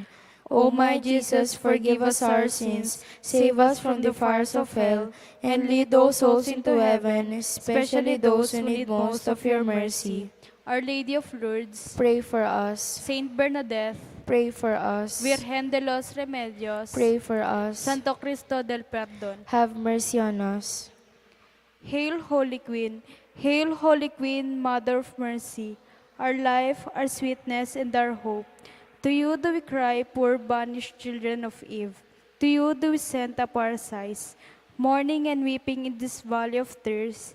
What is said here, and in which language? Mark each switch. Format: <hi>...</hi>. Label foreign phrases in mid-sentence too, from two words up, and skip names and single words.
<en>O my Jesus, forgive us our sins, save us from the fires of hell, and lead those souls into heaven, especially those who need most of your mercy. Our Lady of Lourdes, Pray for us. Saint Bernadette, Pray for us. Virgen de los Remedios, Pray for us. Santo Cristo del Perdón. Have mercy on us. Hail, Holy Queen! Hail, Holy Queen, Mother of Mercy, our life, our sweetness, and our hope. To you do we cry, poor banished children of Eve. To you do we send up our sighs, mourning and weeping in this valley of tears.</en>